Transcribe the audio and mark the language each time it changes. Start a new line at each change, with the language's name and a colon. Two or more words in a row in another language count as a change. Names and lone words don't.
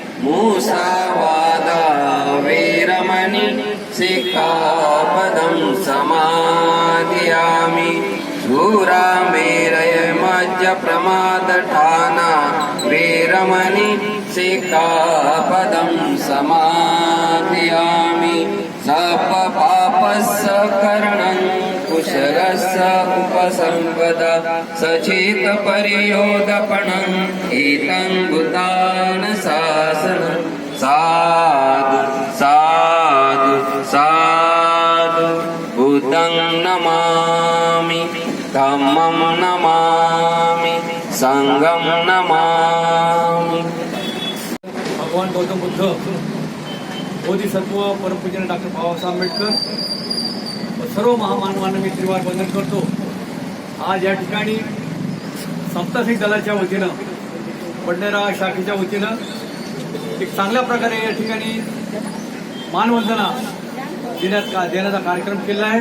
Pali: मुसावादा वीरमणि सिक्खापदं समादयामि. शूरामेरय मज्जप्रमादठाना वीरमणि सिक्खापदं समादयामि. सपपापस्य करणं कुशलस्य उपसम्पदा सचेत परियोगपणं एतं भूतान शासनं. साधु साधु साधु. बुद्धं नमामि, धम्मं नमामि, संघं नमामि.
Marathi: भगवान गौतम बुद्ध, बोधिसत्व परमपूजन डॉक्टर बाबासाहेब आंबेडकर व सर्व महामानवांना मी त्रिवार वंदन करतो. आज या ठिकाणी सप्तसिंग दलाच्या वतीनं बडनेरा शाखेच्या वतीनं एक चांगल्या प्रकारे या ठिकाणी मानवंदना देण्याचा कार्यक्रम केला आहे.